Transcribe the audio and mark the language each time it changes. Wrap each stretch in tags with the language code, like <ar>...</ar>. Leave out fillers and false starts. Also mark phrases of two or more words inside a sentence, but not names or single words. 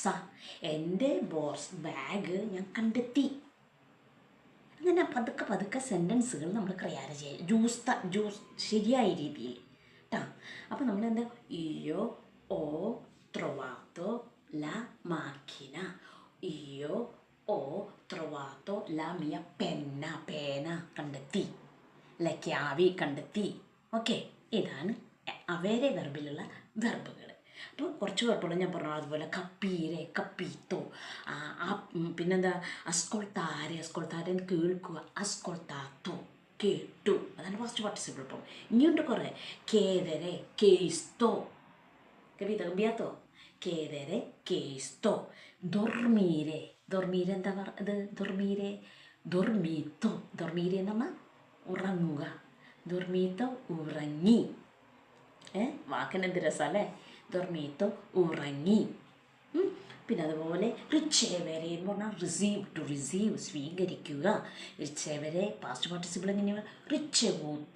<ml>എൻ്റെ ബാഗ് ഞാൻ കണ്ടെത്തി. അങ്ങനെ പതുക്കെ സെൻറ്റൻസുകൾ നമ്മൾ ക്രിയാര ചെയ്യുക, ശരിയായ രീതിയിൽ കേട്ടോ. അപ്പോൾ നമ്മളെന്താ</ml> <it>ho trovato la macchina. Ho trovato la mia penna,</it> <ml>പേന കണ്ടെത്തി,</ml> <it>le chiavi</it> <ml>കണ്ടെത്തി. ഓക്കെ, ഇതാണ് അവരെ വെർബിലുള്ള വെർബുകൾ. അപ്പോൾ കുറച്ച് വെർബുകൾ ഞാൻ പറഞ്ഞു, അതുപോലെ</ml> <it>capire, capito,</it> <ml>പിന്നെന്താ അസ്കൊൾത്താരെ കേൾക്കുക, അസ്കൊൾത്താത്തോ കേട്ടു, അതാണ്</ml> <en>first participle.</en> <ml>ഇപ്പം ഇനിയുണ്ട് കുറേ,</ml> <it>chiedere chiesto, capito? Cambiato? Chiedere, chiesto, dormire, dormire</it> <ml>എന്താ ഇത്,</ml> <it>dormire, dormito, dormire</it> <ml>എന്ന് പറഞ്ഞാൽ ഉറങ്ങുക, dormito ഉറങ്ങി. വാക്കിന് എന്ത് രസമല്ലേ, dormito ഉറങ്ങി. പിന്നെ അതുപോലെ ricevere എന്ന് പറഞ്ഞാൽ റിസീവ്,</ml> <en>to receive</en> <ml>സ്വീകരിക്കുക. ricevere</ml> <en>past participle</en> <ml>എങ്ങനെയാണ്, ricevuto.</ml>